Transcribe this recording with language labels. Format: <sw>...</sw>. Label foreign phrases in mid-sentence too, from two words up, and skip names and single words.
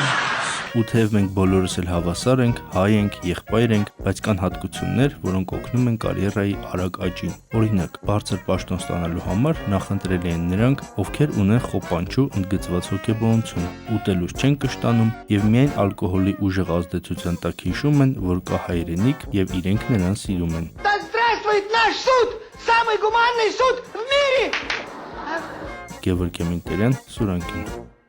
<hy>Ու թեև մենք բոլորս էլ հավասար ենք, հայ ենք, եղբայր ենք, բայց կան հատկություններ, որոնք օգնում են կարիերայի արագ աճին։ Օրինակ, բարձր պաշտոն ստանալու համար նախընտրելի են նրանք, ովքեր ունեն խոպանչու ընդգծված հոգեբանություն, ուտելուց չեն կշտանում եւ միայն ալկոհոլի ուժեղ ազդեցության տակ հիշում են, որ կա հայրենիք եւ իրենք նրան սիրում են։</hy> <ru>Да здравствует наш суд! Самый гуманный суд в мире!</ru> <hy>Գևորգ Էմինտերյան, Սուրանկին։</hy>